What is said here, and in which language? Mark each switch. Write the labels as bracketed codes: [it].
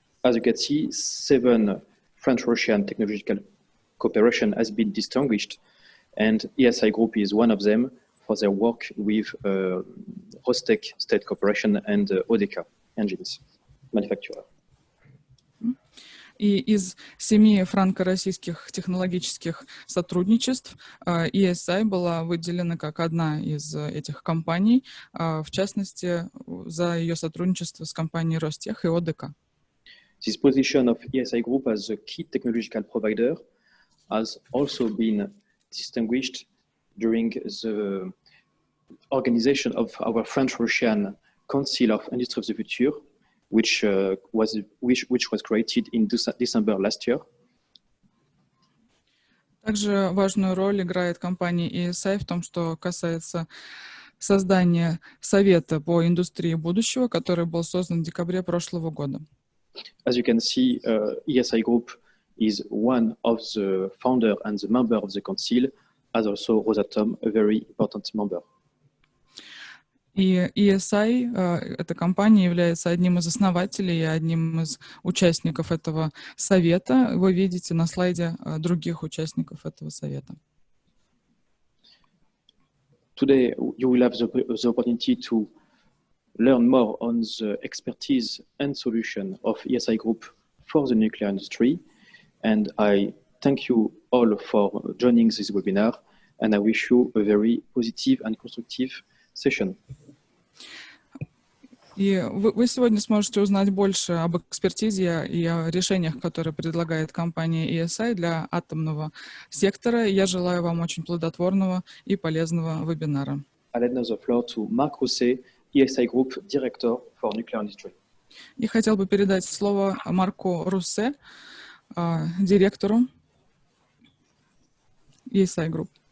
[en] As you can see, 7 French-Russian technological cooperation has been distinguished, and ESI Group is one of them for their work with Rostec State Corporation and Odeka engines manufacturer. [ru] И из 7 франко-российских технологических сотрудничеств ESI была выделена как одна из этих компаний, в частности, за ее сотрудничество с компанией Ростех и Одека. [en] This position of ESI Group as a key technological provider has also been distinguished during the organization of our French-Russian Council of Industry of the Future, which was created in December last year. [ru] Также важную роль играет компания ESI в том, что касается создания Совета по индустрии будущего, который был создан в декабре прошлого года. [en] As you can see, ESI Group is one of the founder and the member of the council, as also Rosatom, a very important member. [ru] И ESI, эта компания, является одним из основателей и одним из участников этого совета. Вы видите на слайде других участников этого совета. [en] Today you will have the opportunity to learn more on the expertise and solution of ESI Group for the nuclear industry. And I thank you all for joining this webinar, and I wish you a very positive and constructive session. [ru] И вы сегодня сможете узнать больше об экспертизе и о решениях, которые предлагает компания ESI для атомного сектора. Я желаю вам очень плодотворного и полезного вебинара. [en] I'll hand the floor to Marc Rousset, ESI Group Director for Nuclear Industry. [ru] И хотел бы передать слово Марку Руссе, директору ESI Group.